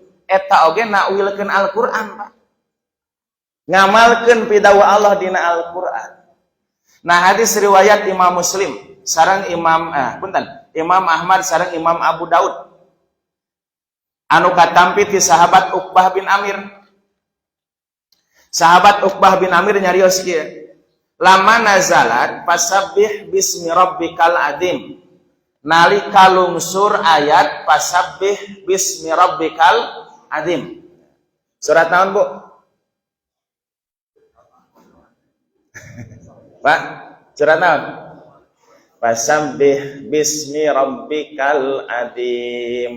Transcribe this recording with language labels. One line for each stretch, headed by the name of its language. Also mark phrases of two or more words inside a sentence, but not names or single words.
Sundanese: Eta oge nakwilkeun Al-Qur'an Pak. Ngamalkeun pidauh Allah dina Al-Qur'an. Nah hadis riwayat Imam Muslim sareng Imam Ahmad sareng Imam Abu Daud anu katampi ti sahabat Uqbah bin Amir. Sahabat Uqbah bin Amir nyarios kieu,
Arabic: لما نزلت فسبح باسم ربك العظيم.
Sundanese: Nalika lungsur ayat
Arabic: فسبح باسم ربك العظيم.
Sundanese: Surat naon Bu? Pak, surat naon?
Arabic: فسبح باسم ربك العظيم.